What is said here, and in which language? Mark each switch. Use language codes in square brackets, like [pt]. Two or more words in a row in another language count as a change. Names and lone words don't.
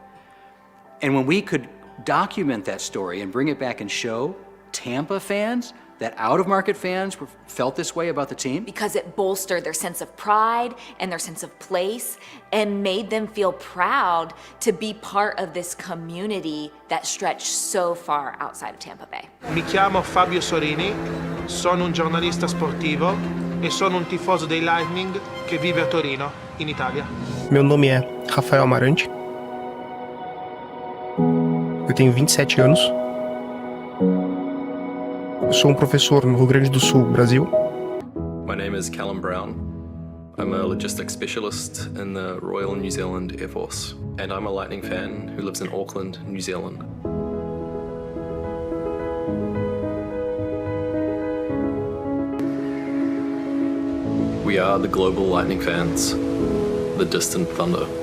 [en] And when we could document that story and bring it back and show Tampa fans that out-of-market fans felt this way about the team? Because it bolstered their sense of pride and their sense of place and made them feel proud to be part of this community that stretched so far outside of Tampa Bay. [it] Mi chiamo Fabio Sorini, sono un giornalista sportivo e sono un tifoso dei Lightning che vive a Torino, in Italia. [pt] Meu nome é Rafael Amarante. Eu tenho 27 anos. Eu sou professor no Rio Grande do Sul, Brasil. [en] My name is Callum Brown. I'm a logistics specialist in the Royal New Zealand Air Force, and I'm a Lightning fan who lives in Auckland, New Zealand. We are the global Lightning fans, the Distant Thunder.